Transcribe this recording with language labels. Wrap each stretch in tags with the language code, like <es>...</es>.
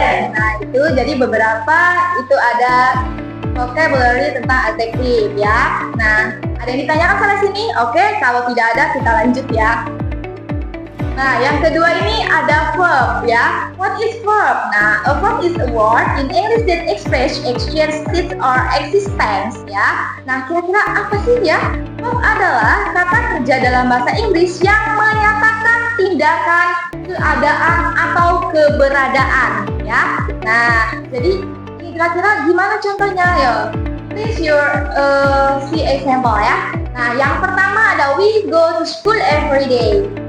<id>Nah, itu jadi beberapa itu ada vocabulary tentang adjektif ya. Nah, ada yang ditanyakan sana sini? Oke, kalau tidak ada kita lanjut ya. Nah, yang kedua ini ada verb ya.</id> <en>What is verb? Nah, a verb is a word in English that express action, state, or existence ya.</en> <id>Nah, kira-kira apa sih ya? Verb adalah kata kerja dalam bahasa Inggris yang menyatakan tindakan, keadaan, atau keberadaan ya. Nah, jadi kira-kira gimana contohnya ya?</id> <en>Please see example ya.</en> <id>Nah, yang pertama ada</id> <en>we go to school every day.</en>